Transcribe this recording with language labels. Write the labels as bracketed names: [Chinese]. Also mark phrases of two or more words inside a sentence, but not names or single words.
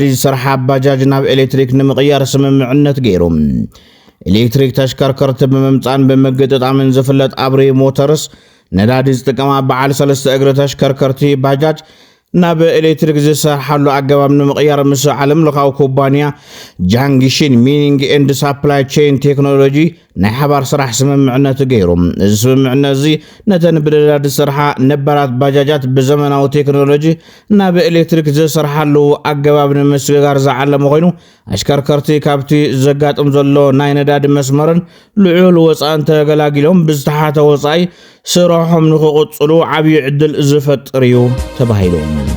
[Tigrinya] ዝሰርሓ ባጃጅ ናብ ኤሌክትሪክ ንምቕያር ስምምዕነት ገይሮም ኤሌክትሪክ ተሽከርከርቲ ብምምጻን ብምግጥጣምን ዝፍለጥ አብሪ ሞተርስ ነዳዲ ዝጥቀማ በዓል 3 እግሪ ተሽከርከርቲ ባጃጅ ናብ ኤሌክትሪክ ዝሰርሓሉ ኣገባብ ንምቕያር ምስ ዓለም ለኻዊ ኩባንያ ጃንግሽን ሚኒንግ ኤንድ ሳፕላይ ቼን ቴክኖሎጂ ናይ ሓባር ስራሕ ስምምዕነት ገይሮም እዚ ስምምዕነት እዚ ነተን ብነዳዲ ዝሰርሓ ነባራት ባጃጃት ብዘመናዊ ቴክኖሎጂ ናብ ኤሌክትሪክ ዝሰርሓሉ ኣገባብ ንምስግጋር ዝዓለመ ኮይኑ ኣሽከርከርቲ ካብቲ ዘጋጥም ዘሎ ናይ ነዳዲ መስመርን ልዑል ወፃእን ተገላጊሎም ብዝተሓተ ወፃኢ ስራሖም ንኽቕጽሉ ዓብዪ ዕድል ዝፈጥር እዩ ተባሂሎም